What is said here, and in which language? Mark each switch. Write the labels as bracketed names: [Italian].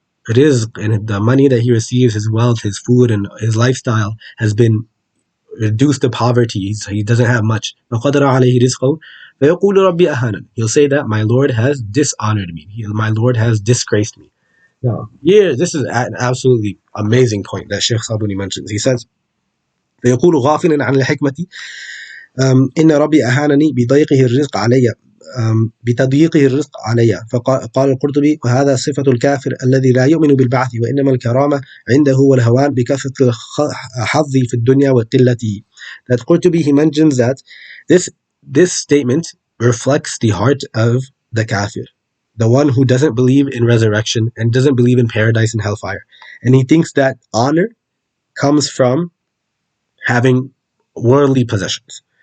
[English] rizq and the money that he receives, his wealth, his food, and his lifestyle has been reduced to poverty. He doesn't have much. [Arabic] فَقَدَرَ عَلَيْهِ رِزْقَهُ فَيَقُولُ رَبِّي أَهَانَنِ. [English] He'll say that my Lord has dishonored me. My Lord has disgraced me. Now, here, this is an absolutely amazing point that Sheikh Sabuni mentions. He says, [Arabic] فيقول غافلا عن الحكمة إن ربي أهانني بضيقه الرزق علي بتضييقه الرزق علي. فقال القرطبي وهذا صفة الكافر الذي لا يؤمن بالبعث وإنما الكرامة عنده والهوان بكثرة الحظ في الدنيا وقلته. [English] That Qurtubi, he mentions that this statement reflects the heart of the kafir, the one who doesn't believe in resurrection and doesn't believe in paradise and hellfire. And he thinks that honor comes from having worldly possessions.